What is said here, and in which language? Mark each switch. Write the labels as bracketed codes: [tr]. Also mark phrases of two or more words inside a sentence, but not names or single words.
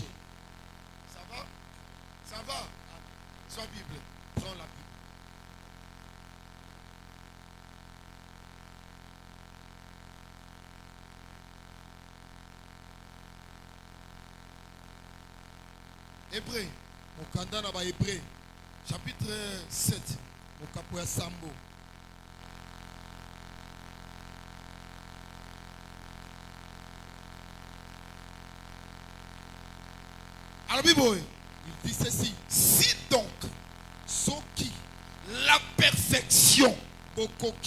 [fr] Ça va? Ça va? Sois Bible. Prends la Bible. Hébreu. [ln] Mokanda na ba Hébreu. [fr] Chapitre 7. [ln] Mokapo ya Sambo. [fr] Alors Bible, il dit ceci. Si donc [ln] Soki [fr] la perfection [ln] Bokoki